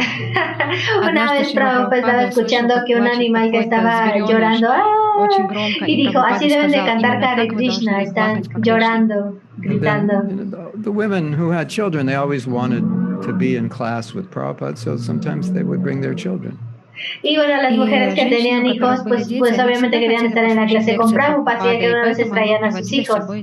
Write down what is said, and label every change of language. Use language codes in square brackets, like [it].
[es] Una vez Prabhupada estaba escuchando que un animal que estaba llorando y dijo, así deben de cantar Hare Krishna, están llorando, gritando. [en] The women who had children, they always wanted to be in class with Prabhupada, so sometimes they would bring their children. [es] Y bueno, las mujeres que tenían hijos, pues obviamente querían estar en la clase con Prabhupada, así que una vez traían a sus hijos.